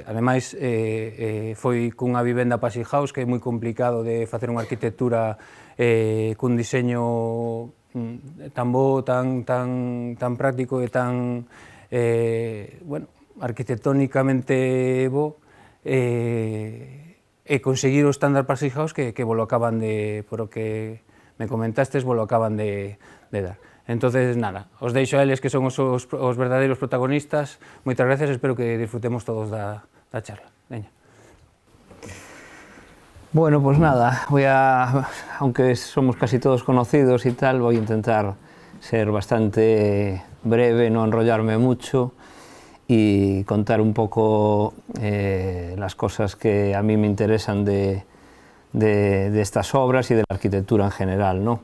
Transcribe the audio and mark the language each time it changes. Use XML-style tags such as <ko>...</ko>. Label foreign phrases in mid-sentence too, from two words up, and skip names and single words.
<gl>Ademais, foi cunha vivenda Passive House, que é moi complicado de facer unha arquitectura cun diseño tan bo, tan práctico e tan, arquitectónicamente bo, e conseguir o estándar Passive House que vos lo acaban de, por o que me comentastes, vos lo acaban de dar. Entonces, nada, os deixo a eles, que son os verdadeiros protagonistas. Moitas gracias, espero que disfrutemos todos da charla. Veña.</gl> <es>Bueno, pues nada, aunque somos casi todos conocidos y tal, voy a intentar ser bastante breve, no enrollarme mucho y contar un poco las cosas que a mí me interesan de estas obras y de la arquitectura en general, ¿no?</es>